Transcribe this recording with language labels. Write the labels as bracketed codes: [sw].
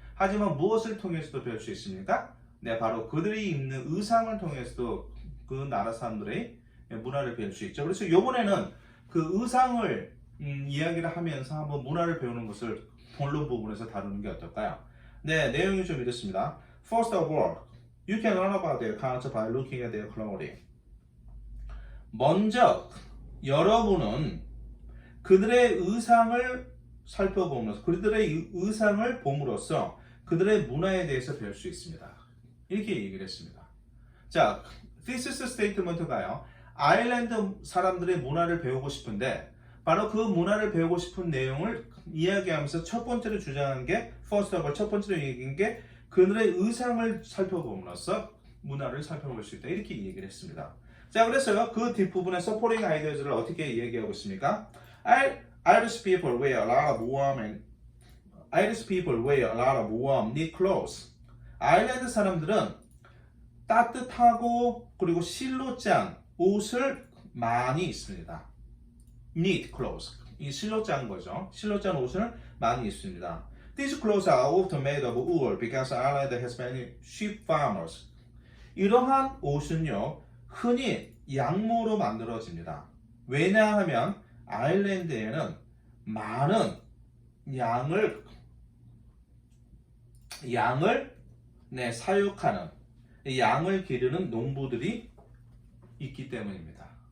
[ko] 하지만 무엇을 통해서도 배울 수 있습니까? 네, 바로 그들이 입는 의상을 통해서도 그 나라 사람들의 문화를 배울 수 있죠. 그래서 이번에는 그 의상을 이야기를 하면서 한번 문화를 배우는 것을 본론 부분에서 다루는 게 어떨까요? 네, 내용이 좀 이렇습니다. [en] First of all, you can learn about their culture by looking at their clothing. [ko] 먼저 여러분은 그들의 의상을 살펴보면서, 그들의 의상을 봄으로써 그들의 문화에 대해서 배울 수 있습니다. 이렇게 얘기를 했습니다. 자, thesis statement가요, 아일랜드 사람들의 문화를 배우고 싶은데, 바로 그 문화를 배우고 싶은 내용을 이야기하면서 첫 번째로 주장한 게, [en] first of all, [ko] 첫 번째로 얘기한 게 그들의 의상을 살펴봄으로써 문화를 살펴볼 수 있다. 이렇게 얘기를 했습니다. 자, 그래서요. 그 뒷부분에 supporting ideas를 어떻게 얘기하고 있습니까? [en] Irish people wear a lot of warm and Irish people wear a lot of warm knit clothes. [ko] 아일랜드 사람들은 따뜻하고 그리고 실로 짠 옷을 많이 입습니다. [en] knit clothes. [ko] 이 실로 짠 거죠. 실로 짠 옷을 많이 입습니다. [en] These clothes are often made of wool because Ireland has many sheep farmers. [ko] 이러한 옷은요, 흔히 양모로 만들어집니다. 왜냐하면 아일랜드에는 많은 양을 사육하는 양을 기르는 농부들이 있기 때문입니다.